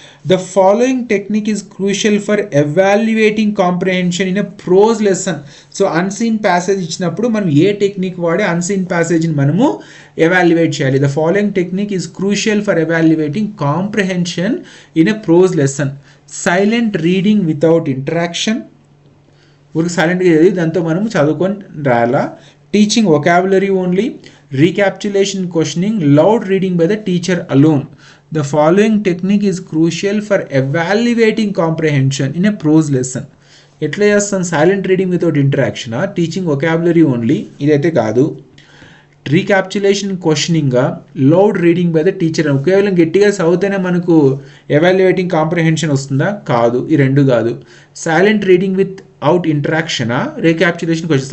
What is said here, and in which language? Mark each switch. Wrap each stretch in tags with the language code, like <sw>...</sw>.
<en>The following technique is crucial for evaluating comprehension in a prose lesson.</en> <te>So unseen passage ఇచ్చినప్పుడు మనం ఏ technique వాడి unseen ప్యాసేజ్ని మనము evaluate చేయాలి.</te> <en>The following technique is crucial for evaluating comprehension in a prose lesson. Silent reading without interaction.</en> <te>ఊరికి సైలెంట్గా చదివి దాంతో మనము చదువుకొని రాయాలా.</te> <en>Teaching vocabulary only. Recapitulation questioning. Loud reading by the teacher alone. The following technique is crucial for evaluating comprehension in a prose lesson.</en> <te>ఎట్లా చేస్తాం?</te> <en>silent reading without interaction, teaching vocabulary only,</en> <te>ఇదైతే కాదు.</te> <en>Recapitulation క్వశ్చనింగ్గా, loud reading by the teacher.</en> <te>కేవలం గట్టిగా చదివితేనే మనకు evaluating comprehension వస్తుందా? కాదు, ఈ రెండు కాదు.</te> <en>Silent reading without ఇంటరాక్షనా, recapitulation question.</en>